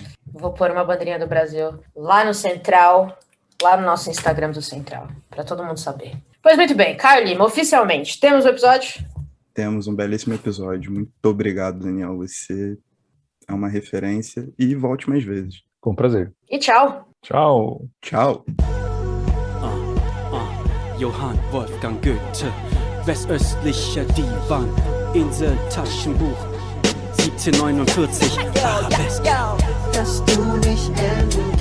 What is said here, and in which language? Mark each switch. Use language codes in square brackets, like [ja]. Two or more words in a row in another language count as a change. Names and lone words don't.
[pt] Vou pôr uma bandeirinha do Brasil lá no Central, lá no nosso Instagram do Central, para todo mundo saber. Pois muito bem, Caio Lima, oficialmente, temos o episódio? Temos um belíssimo episódio. Muito obrigado, Daniel. Você é uma referência e volte mais vezes. Com prazer. E tchau. Tchau. Tchau. [de] Johann Wolfgang Goethe, westöstlicher Divan, Insel Taschenbuch, 1749, Arabesque. Dass du nicht